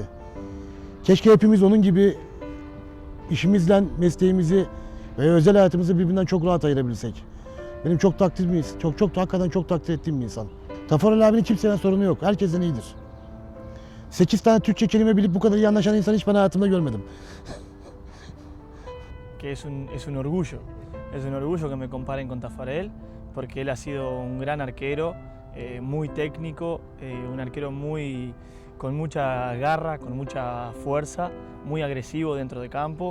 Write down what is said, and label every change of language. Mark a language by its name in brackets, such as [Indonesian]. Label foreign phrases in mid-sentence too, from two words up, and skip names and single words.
[Turkish] Keşke hepimiz onun gibi işimizle mesleğimizi ve özel hayatımızı birbirinden çok rahat ayırabilsek. Benim çok hakikaten çok takdir ettiğim bir insan. Taffarel abinin kimsenin sorunu yok. Herkesten iyidir. 8 tane Türkçe kelime bilip bu kadar iyi anlaşan insanı hiç ben hayatımda görmedim. [Spanish] Que es un orgullo. Es un orgullo que me comparen con Taffarel, porque él ha sido un gran arquero, muy técnico, un arquero con mucha garra, con mucha fuerza, muy agresivo dentro de campo.